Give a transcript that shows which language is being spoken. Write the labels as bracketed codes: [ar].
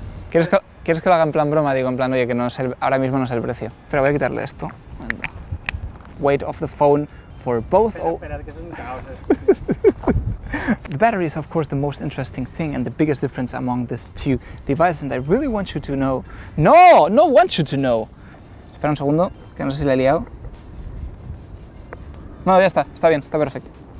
[es] ¿Quieres que lo haga en plan broma? Digo, en plan, oye, que no sé, ahora mismo no sé el precio. Pero voy a quitarle esto. [en] Weight of the phone for both... [es] Espera, que es un caos esto. [en] The battery is of course the most interesting thing and the biggest difference among these two devices, and I really want you to know... No want you to know! [es] Espera un segundo, que no sé si le he liado. No, ya está bien, está perfecto.